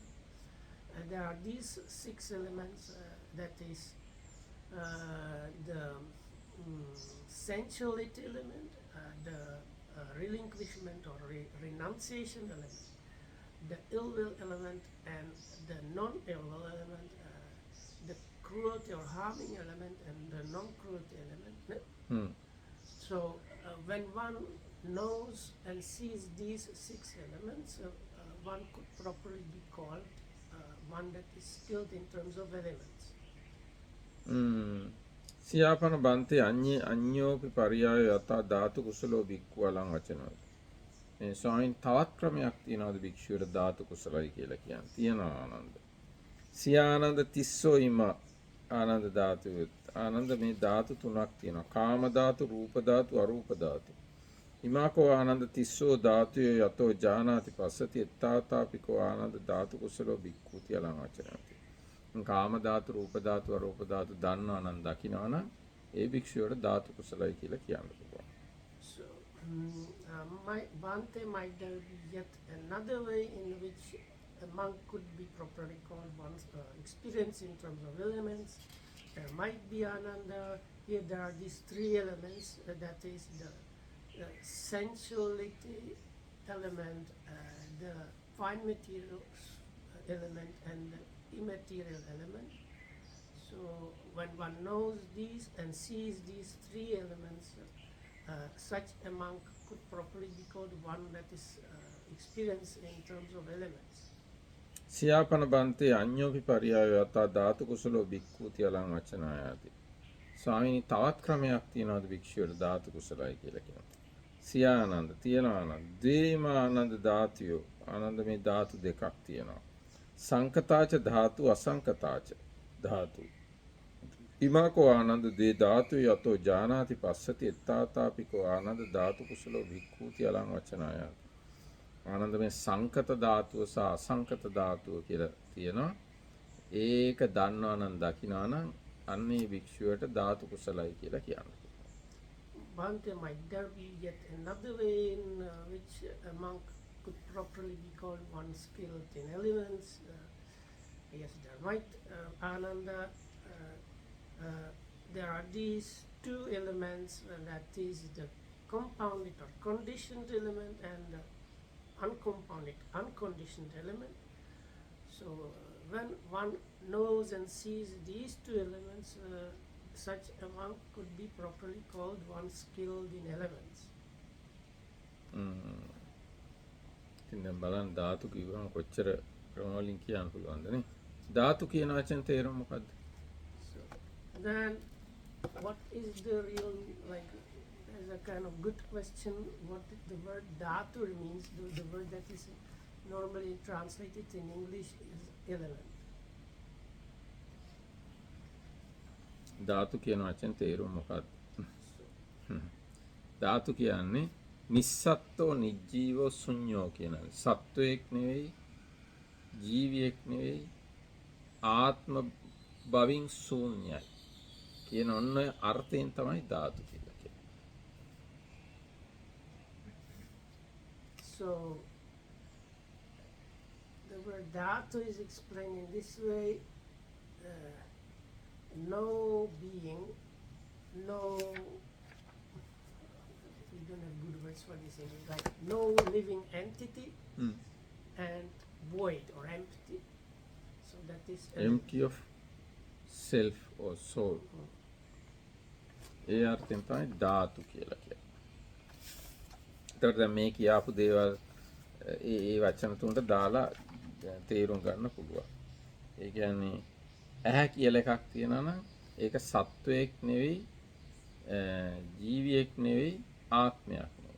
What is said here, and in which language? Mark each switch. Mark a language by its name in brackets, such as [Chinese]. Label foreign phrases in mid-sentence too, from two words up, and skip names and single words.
[English] There are these 6 elements, that is the sensuality element, the relinquishment or renunciation element, the ill will element, and the non-ill will element, the cruelty or harming element, and the non-cruelty element. So when one knows and sees these 6 elements, one could properly be called one that is skilled in terms of elements. [Pali] සියාපන බන්තේ අඤ්ඤෝපි පරියායෝ යතා ධාතු කුසලෝ භික්ඛු අලං වචනායාති. [Sinhala] මේ ස්වාමීන් තවත් ක්‍රමයක් තියෙනවද භික්ෂුවට ධාතු කුසලයි කියලා කියන්නේ? [Pali] තියෙනවා ආනන්ද. සියානන්ද තිස්සෝ ඉම ආනන්ද ධාතුය. [Sinhala] ආනන්ද මේ ධාතු 3ක් තියෙනවා. කාම ධාතු, රූප ධාතු, අරූප ධාතු. [Pali] ඉමාකෝ ආනන්ද තිස්සෝ ධාතුයෝ යතෝ ජානාති පස්සති එත්තාතාපිකෝ ආනන්ද ධාතු කුසලෝ භික්ඛූති අලං වචනායාති. [Sinhala] කාම ධාතු, රූප ධාතු, අරූප ධාතු දන්නවා නම් දකිනවා නම් ඒ භික්ෂුවට ධාතු කුසලයි කියලා කියන්න පුළුවන්. [English] So, Bhante, might there be yet another way in which a monk could be properly called one's experience in terms of elements? There might be Ananda. Here there are these 3 elements, that is the sensuality element, the fine materials element, and the immaterial element. So when one knows these and sees these 3 elements, such a monk could properly be called one that is experienced in terms of elements. [Pali] සියාපන බන්තේ අඤ්ඤෝපි පරියාය යතා ධාතු කුසලෝ භික්ඛූති අලං වචනායාති. [Sinhala] ස්වාමීනි තවත් ක්‍රමයක් තියනවාද භික්ෂුවට ධාතු කුසලයි කියලා කියනවා. සියානන්ද තියනවා නම් [Pali] ද්වේමානන්ද ධාතුයෝ [Sinhala] ආනන්ද මේ ධාතු දෙකක් තියෙනවා. [Pali] සංකතාච ධාතු අසංකතාච ධාතු. ඉමාකෝ ආනන්ද දේ ධාතු යතෝ ජානාති පස්සති එත්තාතාපිකෝ ආනන්ද ධාතු කුසලෝ භික්ඛූති අලං වචනායාති. [Sinhala] ආනන්ද මේ සංකත ධාතුව සහ අසංකත ධාතුව කියලා තියෙනවා. ඒක දන්නවා නම් දකිනවා නම් අන්නේ භික්ෂුවට ධාතු කුසලයි කියලා කියනවා. [English] Bhante, might there be yet another way in which a monk could properly be called one skilled in elements? Yes, there might. Ananda, there are these two elements, that is the compounded or conditioned element and the uncompounded, unconditioned element. So when one knows and sees these two elements, such a monk could be properly called one skilled in elements. [Sinhala] ඉතින් දැන් බලන්න ධාතු කිව්වම කොච්චර ක්‍රමවලින් කියන්න පුළුවන්ද නේ? ධාතු කියන වචන තේරුම මොකද්ද? [English] So then, what is the real, like, as a kind of good question, what the word dhatu means, the word that is normally translated in English is element. [Sinhala] ධාතු කියන වචන තේරුම මොකක්ද? ධාතු කියන්නේ [Pali] නිස්සත්ත්ව නිජීව ශුන්‍යෝ [Sinhala] කියන සත්වයක් නෙවෙයි, ජීවියෙක් නෙවෙයි, ආත්ම භවින් ශූන්‍යයි කියන ඔන්න අර්ථයෙන් තමයි ධාතු කියලා කියන්නේ. [English] So the word dhatu is explained in this way: no being, no, we don't have good words for this in English, like no living entity and void or empty. So that is empty of self or soul. [Sinhala] ඒ අර්ථයෙන් තමයි ධාතු කියලා කියන්නේ. ඒතකොට දැන් මේ කියාපු දේවල් ඒ වචන තුනට දාලා තේරුම් ගන්න පුළුවන්. ඒ කියන්නේ ඇහැ කියලා එකක් තියෙනවා නම් ඒක සත්වයක් නෙවෙයි, ජීවියෙක් නෙවෙයි, ආත්මයක් නෙවෙයි.